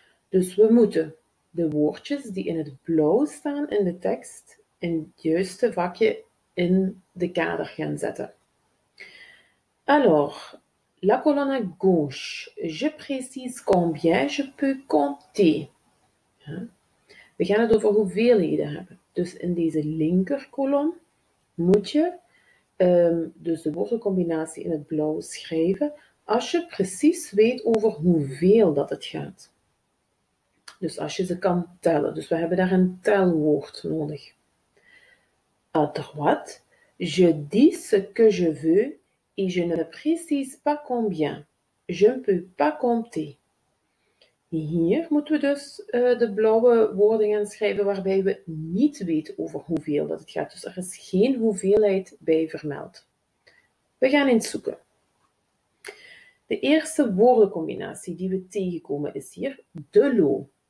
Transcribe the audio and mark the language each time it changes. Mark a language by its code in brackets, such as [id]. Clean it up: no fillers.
[nl] Dus we moeten de woordjes die in het blauw staan in de tekst in het juiste vakje in de kader gaan zetten. [fr] Alors, la colonne à gauche, je précise combien je peux compter. [nl] We gaan het over hoeveelheden hebben. Dus in deze linkerkolom moet je dus de woordencombinatie in het blauw schrijven als je precies weet over hoeveel dat het gaat. Dus als je ze kan tellen. Dus we hebben daar een telwoord nodig. [fr] À droite, je dis ce que je veux et je ne précise pas combien. Je ne peux pas compter. [nl] Hier moeten we dus de blauwe woorden gaan schrijven waarbij we niet weten over hoeveel dat het gaat. Dus er is geen hoeveelheid bij vermeld. We gaan eens zoeken. De eerste woordencombinatie die we tegenkomen is hier de l'eau.